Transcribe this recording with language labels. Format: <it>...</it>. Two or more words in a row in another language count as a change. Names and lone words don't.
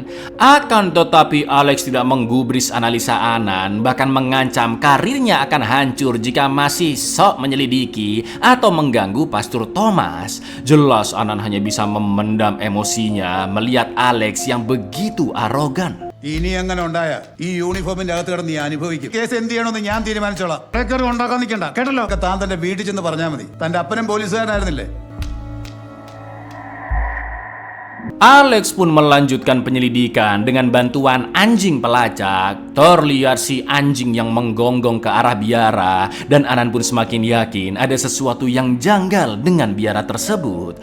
<id>Akan tetapi Alex tidak menggubris analisa Anan, bahkan mengancam karirnya akan hancur jika masih sok menyelidiki atau mengganggu Pastor Thomas. Jelas Anan hanya bisa memendam emosinya melihat Alex yang begitu arogan.</id> <ml>ഇനി അങ്ങനെ ഉണ്ടായ ഈ യൂണിഫോമിന്റെ അകത്ത് കിടന്ന് നീ അനുഭവിക്കും. കേസ് എന്ത് ചെയ്യണമെന്ന് ഞാൻ തീരുമാനിച്ചോളാം. റെക്കോർഡ് ഉണ്ടാക്കാൻ നിൽക്കണ്ട കേട്ടല്ലോ. താൻ തന്റെ വീട്ടിൽ ചെന്ന് പറഞ്ഞാൽ മതി. തന്റെ അപ്പനും പോലീസുകാരനായിരുന്നില്ലേ?</ml> <id>Alex pun melanjutkan penyelidikan dengan bantuan anjing pelacak. Terlihat si anjing yang menggonggong ke arah biara dan Anan pun semakin yakin ada sesuatu yang janggal dengan biara tersebut.</id>